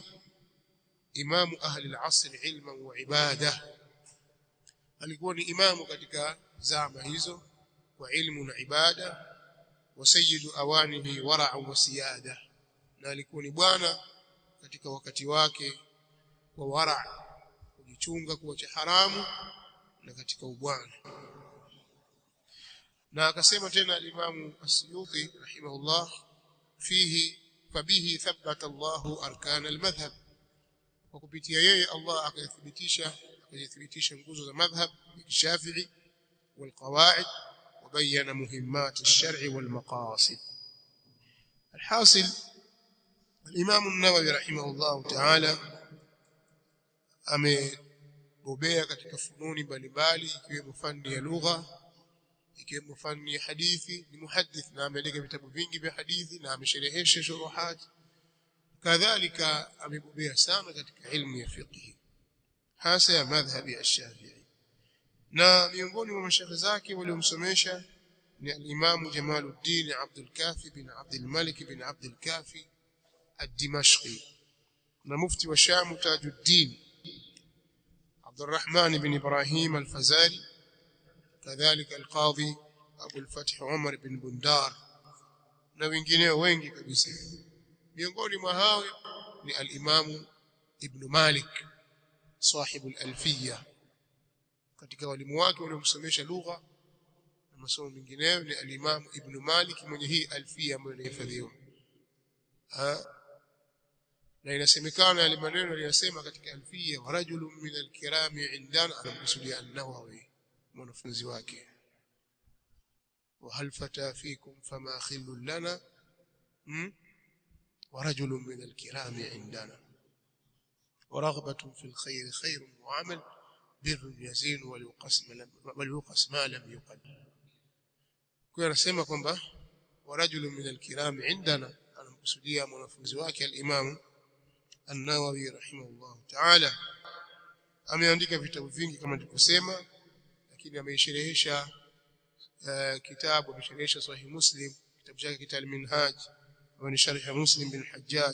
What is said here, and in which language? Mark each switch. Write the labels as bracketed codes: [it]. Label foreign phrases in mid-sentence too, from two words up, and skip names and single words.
[ar] إمام أهل العصر علما وعبادة, [sw] alikuwa ni imamu katika zama hizo kwa ilmu na ibada. [ar] وسيد أوانه ورعا وسيادة, [sw] na alikuwa ni bwana katika wakati wake kwa wara', kujichunga kuacha haramu, na katika ubwana. Na akasema tena al-Imam As-Suyuti [ar] رحمه الله فيه فبه ثبت الله أركان المذهب, [sw] kwa kupitia yeye Allah akathibitisha nguzo za madhhab ya Shafi'i [ar] والقواعد وبين مهمات الشرع والمقاصد. [sw] Alhasil, al-Imam An-Nawawi [ar] رحمه الله تعالى [sw] amebobea katika fununi mbalimbali, ikiwemo fani ya lugha, ikiwemo fani ya hadithi. Ni muhaddith na ameandika vitabu vingi vya hadithi na amesherehesha shuruhat. Kadhalika amebobea sana katika ilmu ya fiqh, hasa ya madhhabi ya Shafi'i. Na miongoni mwa mashaikh zake waliomsomesha ni al-Imam Jamaluddin Abdul Kafi bin Abdul Malik bin Abdul Kafi ad-Dimashqi, na mufti wa Sham Tajuddin Abdurrahman bin Ibrahim al-Fazari, kadhalika al-Qadhi Abu al-Fath Umar bin Bundar na wengineo wengi kabisa. Miongoni mwa hao ni al-Imam Ibn Malik sahibu al-Alfiyya. Katika walimu wake waliomsomesha lugha na masomo mengineyo ni al-Imam Ibn Malik mwenye hii Alfiyya ambayo inahifadhiwa. Na inasemekana yale maneno aliyosema katika Alfiyya, [ar] ورجل من الكرام عندنا, [sw] anamkusudia an-Nawawi mwanafunzi wake. [ar] وهل فتى فيكم فما خل لنا ورجل من الكرام عندنا ورغبة في الخير خير وعمل بر يزين وليقسم ما لم يقل. [sw] kwa anasema kwamba [ar] ورجل من الكرام عندنا [sw] anamkusudia mwanafunzi wake al-Imam An-Nawawi [ar] رحمه الله تعالى. [sw] Ameandika vitabu vingi kama nilivyosema, lakini ameisherehesha kitabu, amesherehesha Sahih Muslim, kitabu chake Kitab al-Minhaj wa sharh Muslim bin Hajjaj.